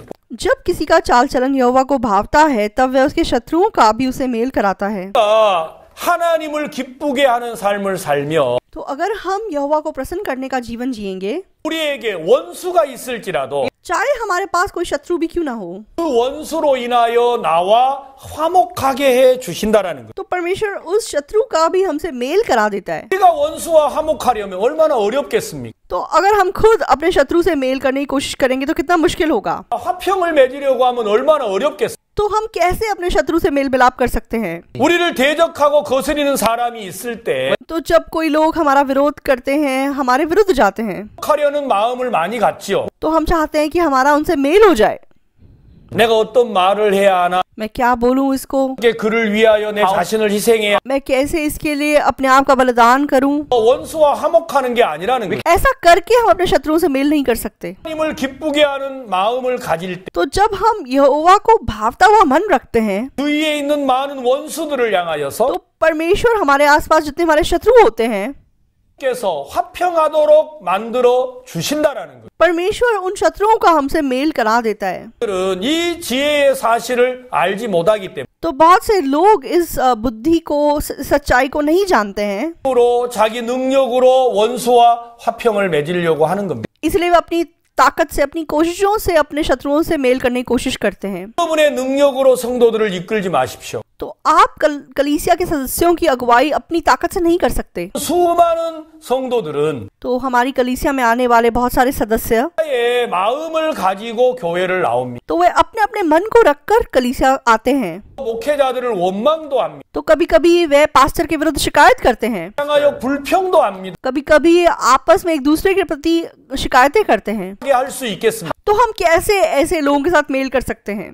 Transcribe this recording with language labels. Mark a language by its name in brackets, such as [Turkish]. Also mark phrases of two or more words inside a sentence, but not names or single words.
[Hindi] जब किसी का चाल चलन यहोवा को भावता है तब वह उसके शत्रुओं का भी उसे मेल कराता है। [Korean] 하나님을 기쁘게 하는 삶을 살며 [Hindi] तो अगर हम यहोवा को प्रसन्न करने का जीवन जिएंगे, [Korean] 우리에게 원수가 있을지라도 [Hindi] चाहे हमारे पास कोई शत्रु भी क्यों ना हो, [Korean] 그 원수로 인하여 나와 화목하게 해 주신다라는 거예요. [Hindi] तो परमेश्वर उस शत्रु का भी हमसे मेल करा देता है। [Korean] 우리가 원수와 화목하려면 얼마나 어렵겠습니까? [Hindi] तो अगर हम खुद अपने शत्रु से मेल करने की कोशिश करेंगे तो कितना मुश्किल होगा। [Korean] 화평을 맺으려고 하면 얼마나 어렵겠어요? [Hindi] तो हम कैसे अपने शत्रु से मेल मिलाप कर सकते हैं? [Korean] 우리를 대적하고 거스리는 사람이 있을 때 [Hindi] तो जब कोई लोग हमारा विरोध करते हैं, हमारे विरुद्ध जाते हैं, [Korean] 하려는 마음을 많이 갖지요. [Hindi] तो हम चाहते हैं कि हमारा उनसे मेल हो जाए। [Korean] 내가 어떤 말을 해야 하나? [Hindi] मैं क्या बोलूं इसको? [Korean] 그를 위하여 내 자신을 희생해야 [Hindi] मैं कैसे इसके लिए अपने आप का बलिदान करूं? [Korean] 원수와 화목하는 게 आ니라는 거예요. [Hindi] ऐसा करके हम अपने शत्रुओं से मेल नहीं कर सकते। [Korean] 하나님을 기쁘게 하는 마음을 가질 때 [Hindi] तो जब हम यहोवा को भावता हुआ मन रखते हैं, [Korean] 주위에 있는 많은 원수들을 향하여서 [Hindi] तो परमेश्वर हमारे आसपास जितने हमारे शत्रु होते हैं, [Korean] 께서 화평하도록 만들어 주신다라는 거예요. [Hindi] परमेश्वर उन शत्रुओं का हमसे मेल करा देता है। [Korean] 그들은 이 지혜의 사실을 알지 못하기 때문에 [Hindi] तो बहुत से लोग इस बुद्धि को, सच्चाई को नहीं जानते हैं, [Korean] 자기 능력으로 원수와 화평을 맺으려고 하는 겁니다. [Hindi] इसलिए वे अपनी ताकत से, अपनी कोशिशों से अपने शत्रुओं से मेल करने की कोशिश करते हैं। [Korean] 여러분의 능력으로 성도들을 이끌지 마십시오. [Hindi] तो आप कलीसिया के सदस्यों की अगुवाई अपनी ताकत से नहीं कर सकते। [Korean] 수많은 성도들은 [Hindi] तो हमारी कलीसिया में आने वाले बहुत सारे सदस्य, [Korean] 의 마음을 가지고 교회를 나옵니다. [Hindi] तो वे अपने अपने मन को रखकर कलीसिया आते हैं। [Korean] 목회자들을 원망도 합니다. [Hindi] तो कभी कभी वे पास्टर के विरुद्ध शिकायत करते हैं, [Korean] 향하여 불평도 합니다. [Hindi] कभी कभी आपस में एक दूसरे के प्रति शिकायतें करते हैं। [Korean] 어떻게 할 수 있겠습니까? [Hindi] तो हम कैसे ऐसे लोगों के साथ मेल कर सकते हैं?